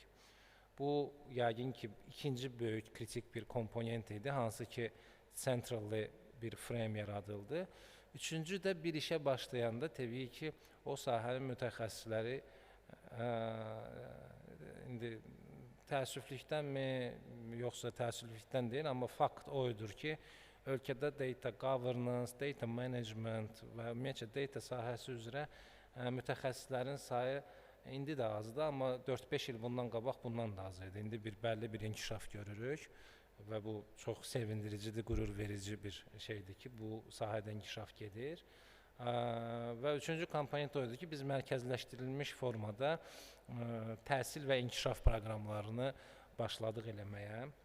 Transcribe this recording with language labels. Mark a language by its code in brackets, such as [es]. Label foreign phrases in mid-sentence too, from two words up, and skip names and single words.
[az] Bu, yəqin ki, ikinci böyük kritik bir komponent idi, hansı ki, centrally bir frame yaradıldı. Üçüncü də bir işə başlayanda təbii ki, o sahənin mütəxəssisləri indi təəssüflükdənmi, yoxsa təəssüflükdən deyil, amma fakt oydur ki, ölkədə [en] data governance, data management [az] və ümumiyyətlə data sahəsi üzrə mütəxəssislərin sayı indi də azdır, amma 4-5 il bundan qabaq bundan da az idi. İndi bəlli bir inkişaf görürük və bu çox sevindiricidir, qürur verici bir şeydir ki, bu sahədə inkişaf gedir. Və üçüncü komponent oydur ki, biz mərkəzləşdirilmiş formada təhsil və inkişaf proqramlarını başladıq eləməyə.